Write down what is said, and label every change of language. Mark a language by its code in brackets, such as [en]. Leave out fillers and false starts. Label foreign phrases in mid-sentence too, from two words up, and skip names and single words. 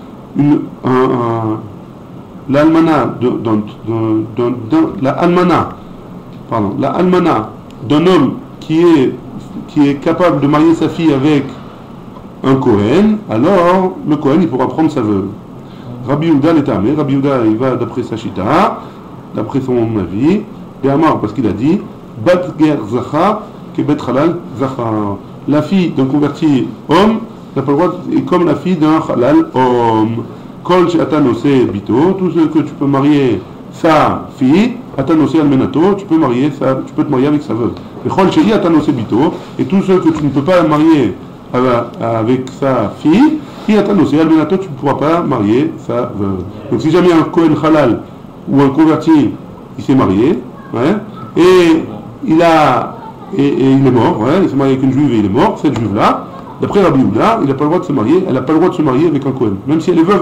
[fr] L'almana d'un homme qui est capable de marier sa fille avec un Kohen, alors le Kohen il pourra prendre sa veuve. Rabbi Yehuda l'étamé, Rabbi Yehuda il va d'après sa chita, d'après son avis, Béhamar parce qu'il a dit [he] בת גר זכר כבת חלל זכר. [fr] La fille d'un converti homme n'a pas le droit, et comme la fille d'un halal homme. [he] כל שאתה נושא בתו, [fr] tout ce que tu peux marier sa fille, [he] אתה נושא אלמנתו, [fr] tu peux te marier avec sa veuve. [he] Et כל שאי אתה נושא בתו, [fr] et tout ce que tu ne peux pas marier avec sa fille, [he] אי אתה נושא אלמנתו, [fr] tu ne pourras pas marier sa veuve. Donc si jamais un Kohen halal ou un converti, il s'est marié, ouais, et il est mort, ouais, il s'est marié avec une juive et il est mort, cette juive-là, d'après Rabbi Yehuda, il n'a pas le droit de se marier, elle n'a pas le droit de se marier avec un Kohen, même si elle est veuve.